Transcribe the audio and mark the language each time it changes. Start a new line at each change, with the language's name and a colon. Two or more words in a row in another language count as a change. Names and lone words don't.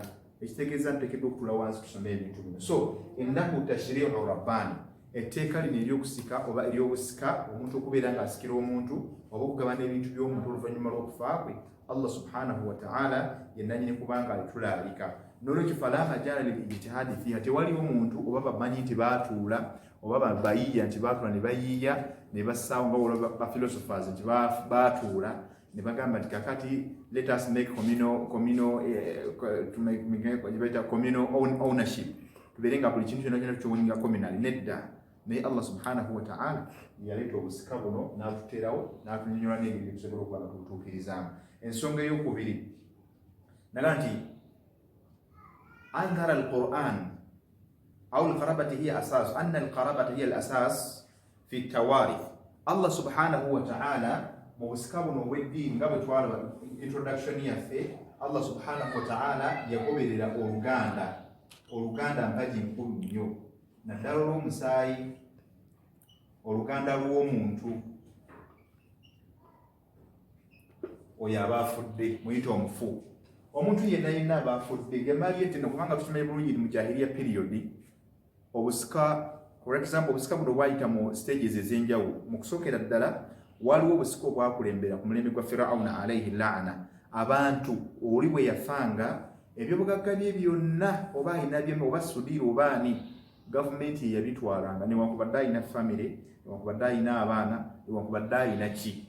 Ganda: Ekitegeeza nti tekeddwa okutula wansi tusome ebintu bino. So
Arabic: إنه تشريع رباني,
Ganda: etteeka lino ery'okusika oba ery'obusika, omuntu okubeera ng'asikira omuntu oba okugabana ebintu by'omuntu oluvannyuma lw'okufa kwe,
Arabic: الله سبحانه وتعالى
Ganda: yennannyini kubanga alitulaalika. N'olwekyo
Arabic: فلا مجال للاجتهاد فيها,
Ganda: tewaliwo muntu oba bamanyi nti baatuula oba bayiiya nti baatuula ne bayiiya ne bassaawo nga olwa ba philosophers nti baatuula ne bagamba nti kakati
English: let us make communal ownership,
Ganda: tubeere nga buli kintu kyonna kyonna tukiwoninga communal. Nedda. Naye
Arabic: الله سبحانه وتعالى
Ganda: yaleeta obusika buno n'atuteerawo n'atunyonnyola n'ebintu bitusobola okuba nga tubutuukirizaamu. Ensonga ey'okubiri naga nti
Arabic: أن نظرة القرآن أو القرابة هي أساس، أن القرابة هي الأساس في التوارث. الله سبحانه وتعالى
Ganda: mu busika buno obw'eddiini nga bwe twalaba introduction yaffe,
Arabic: الله سبحانه وتعالى
Ganda: yagoberera oluganda mpagi nkulu nnyo, naddala olw'omusaayi, oluganda lw'omuntu oyo aba afudde, muyita omufu. Omuntu yenna aba afudde, gemaali eteno, kubanga tukimanyi bulungi mu jahiliya period obusika,
English: for example,
Ganda: obusika buno bwayita mu stages ez'enjawulo. Mu kusookera ddala waliwo obusika obwakulembera ku mulembe gwa Firawuna
Arabic: عليه لعنة.
Ganda: Abantu oli bwe yafanga, ebyobugagga bye byonna oba ayina bye oba sudiira oba ani, gavumenti ye yabitwalanga, newankubadde ayina famire, newankubadde ayina abaana, newankubadde ayina ki.